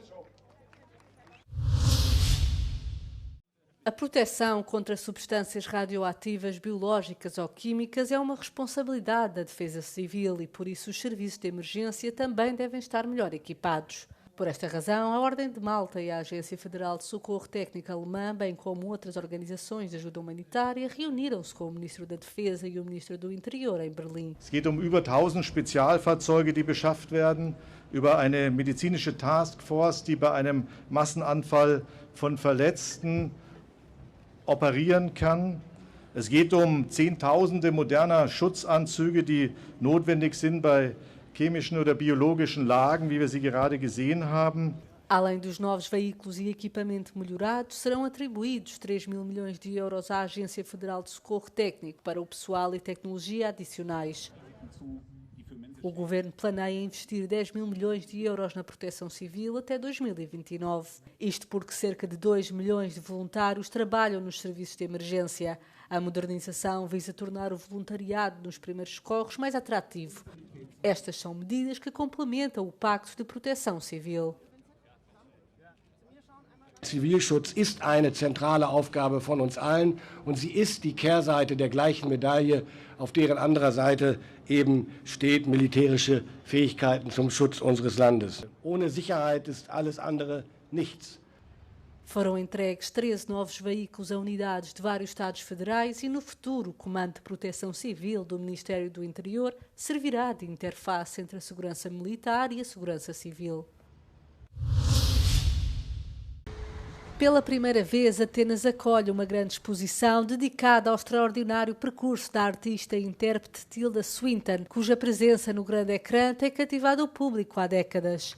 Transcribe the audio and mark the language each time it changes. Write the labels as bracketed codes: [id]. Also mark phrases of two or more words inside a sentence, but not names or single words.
[pt] A proteção contra substâncias radioativas, biológicas ou químicas é uma responsabilidade da Defesa Civil e, por isso, os serviços de emergência também devem estar melhor equipados. Por esta razão, a Ordem de Malta e a Agência Federal de Socorro Técnico Alemã, bem como outras organizações de ajuda humanitária, reuniram-se com o Ministro da Defesa e o Ministro do Interior em Berlim. [de] Es geht über 1000 Spezialfahrzeuge, die beschafft werden, über eine medizinische Taskforce, die bei einem Massenanfall von Verletzten operieren kann. Es geht Zehntausende moderner Schutzanzüge, die notwendig sind bei chemischen oder biologischen Lagen, wie wir sie gerade gesehen haben. [pt] Além dos novos veículos e equipamento melhorado, serão atribuídos 3 mil milhões de euros à Agência Federal de Socorro Técnico para o pessoal e tecnologia adicionais. O Governo planeia investir 10 mil milhões de euros na proteção civil até 2029. Isto porque cerca de 2 milhões de voluntários trabalham nos serviços de emergência. A modernização visa tornar o voluntariado nos primeiros socorros mais atrativo. Estas são medidas que complementam o Pacto de Proteção Civil. [de] Zivilschutz ist eine zentrale Aufgabe von uns allen und sie ist die Kehrseite der gleichen Medaille, auf deren anderer Seite eben steht militärische Fähigkeiten zum Schutz unseres Landes. Ohne Sicherheit ist alles andere nichts. [pt] Foram entregues 13 novos veículos a unidades de vários Estados federais e, no futuro, o Comando de Proteção Civil do Ministério do Interior servirá de interface entre a segurança militar e a segurança civil. Pela primeira vez, Atenas acolhe uma grande exposição dedicada ao extraordinário percurso da artista e intérprete Tilda Swinton, cuja presença no grande ecrã tem cativado o público há décadas.